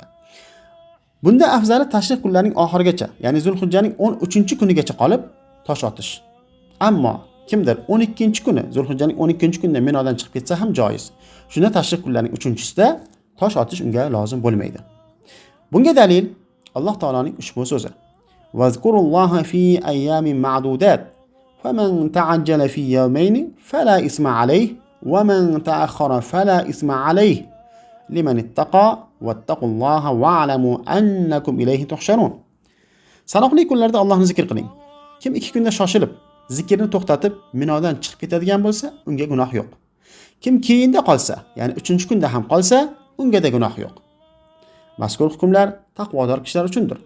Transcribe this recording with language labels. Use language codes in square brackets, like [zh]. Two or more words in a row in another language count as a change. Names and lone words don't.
[uz] Bunda afzali tashrih kunlarining oxirigacha, ya'ni Zulhijjaning 13-kunigacha qolib tosh otish. Ammo kimdir 12-kuni, Zulhijjaning 12-kunida Minodan chiqib ketsa ham joiz. Shunda tashrih kunlarining 3-sida tosh otish unga lozim bo'lmaydi. Bunga dalil Alloh taoloning ushbu so'zi: [ar] "واذكروا الله في أيام معدودات فمن تعجل في يومين فلا إثم عليه ومن تأخر فلا إثم عليه لمن اتقى واتقوا الله واعلموا أنكم إليه تحشرون." [uz] Sanoqli kunlarda Allohni zikr qiling. Kim 2 kunda shoshilib, zikrni to'xtatib Minodan chiqib ketadigan bo'lsa, unga gunoh yo'q. Kim keyinda qolsa, ya'ni 3-kunda ham qolsa, unga da gunoh yo'q. Mazkur hukmlar taqvodor kishilar uchundir.